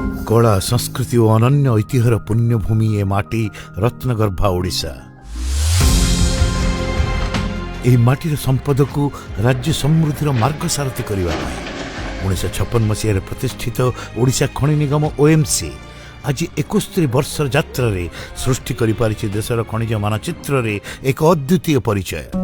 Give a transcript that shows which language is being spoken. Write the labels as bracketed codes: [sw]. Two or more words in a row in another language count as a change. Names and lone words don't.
[or] କଳା ସଂସ୍କୃତି ଔର ଅନନ୍ୟ ଐତିହ୍ୟର ପୁଣ୍ୟଭୂମି ଏ ମାଟି ରତ୍ନଗର୍ଭା ଓଡ଼ିଶା। ଏହି ମାଟିର ସମ୍ପଦକୁ ରାଜ୍ୟ ସମୃଦ୍ଧିର ମାର୍ଗ ସାରଥୀ କରିବା ପାଇଁ 1956 ମସିହାରେ ପ୍ରତିଷ୍ଠିତ ଓଡ଼ିଶା ଖଣି ନିଗମ OMC ଆଜି 71 ବର୍ଷର ଯାତ୍ରାରେ ସୃଷ୍ଟି କରିପାରିଛି ଦେଶର ଖଣିଜ ମାନଚିତ୍ରରେ ଏକ ଅଦ୍ୱିତୀୟ ପରିଚୟ।